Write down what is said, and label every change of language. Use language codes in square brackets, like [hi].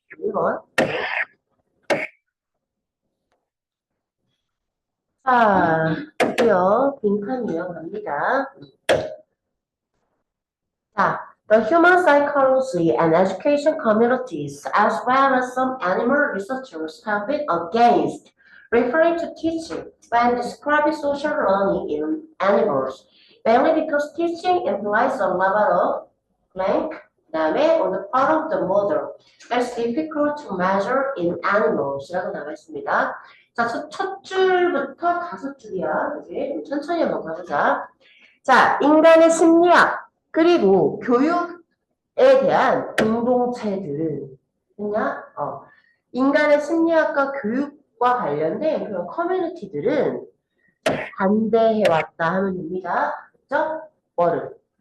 [ko] 1번. 자, 드디어 빈칸 이어갑니다. [en] 자, the human psychology and education communities, as well as some animal researchers, have been against referring to teaching when describing social learning in animals, mainly because teaching implies a level of blank, [ko] 그다음에 [en] on the part of the mother that's difficult to measure in animals [ko] 라고 나와 있습니다. 자, 첫 줄부터 5줄이야. 그지? 천천히 한번 가보자. 자, 인간의 심리학 그리고 교육에 대한 공동체들은 뭐냐? 인간의 심리학과 교육과 관련된 그런 커뮤니티들은 반대해왔다 하면 됩니다. 그렇죠? 뭐를?